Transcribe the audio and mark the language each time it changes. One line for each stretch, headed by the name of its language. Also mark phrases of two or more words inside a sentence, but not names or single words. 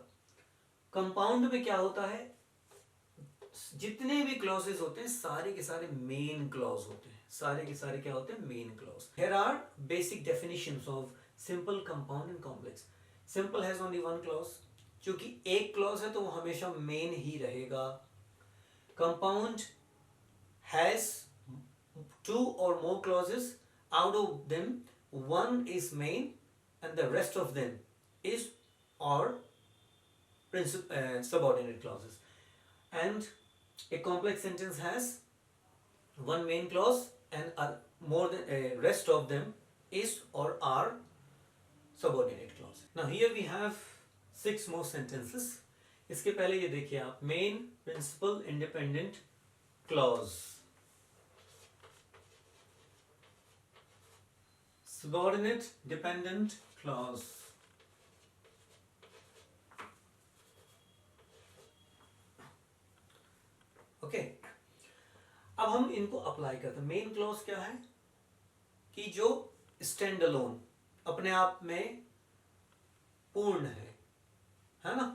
Hindi: कंपाउंड में क्या होता है, जितने भी क्लॉजेस होते हैं सारे के सारे
English: main clause
Hindi: होते हैं, सारे के सारे क्या होते हैं,
English: main clause. here are basic definitions of simple, compound and complex. simple has only one clause,
Hindi: क्योंकि एक क्लॉज है तो वो हमेशा मेन ही रहेगा।
English: compound has two or more clauses, out of them one is main and the rest of them is or subordinate clauses. And a complex sentence has one main clause and more than rest of them is or are subordinate clause. Now here we have 6 more sentences.
Hindi: इसके पहले ये देखिए आप,
English: main, principal, independent, clause, subordinate, dependent clause, ओके।
Hindi: अब हम इनको अप्लाई करते हैं।
English: main clause
Hindi: क्या है, कि जो
English: stand alone,
Hindi: अपने आप में पूर्ण है ना।